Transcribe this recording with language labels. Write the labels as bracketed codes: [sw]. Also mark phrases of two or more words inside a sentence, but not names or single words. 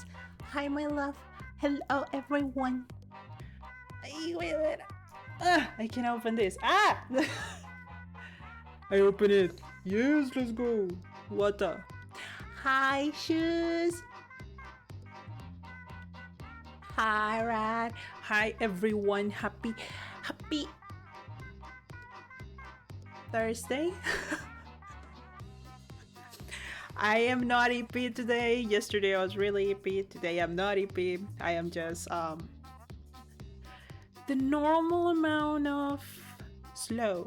[en] Hi, my love. Hello, everyone. Ay, wait a minute. I can open this. Ah! I open it. Yes, let's go. What the? Hi, Shoes. Hi, Ran. Hi, everyone. Happy Thursday. I am not EP today. Yesterday I was really EP. Today I'm not EP. I am just the normal amount of slow.